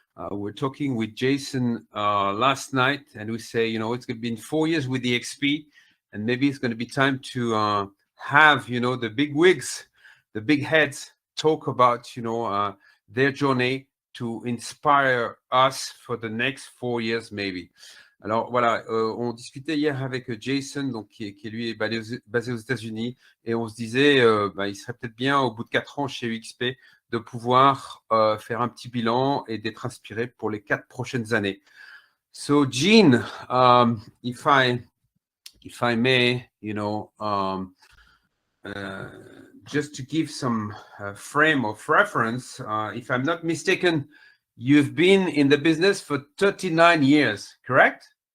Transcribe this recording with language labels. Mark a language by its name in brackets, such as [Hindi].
[English] We're talking with Jason last night, and we say, it's been 4 years with the eXp, and maybe it's going to be time to have, the big wigs, the big heads talk about, their journey to inspire us for the next 4 years, maybe. [French] Alors voilà, on discutait hier avec Jason, donc qui lui est basé aux États-Unis, et on se disait, il serait peut-être bien au bout de 4 ans chez eXp de pouvoir faire un petit bilan et d'être inspiré pour les 4 prochaines années. [English] So Gene, if I may, just to give some frame of reference, if I'm not mistaken, you've been in the business for 39 years, correct?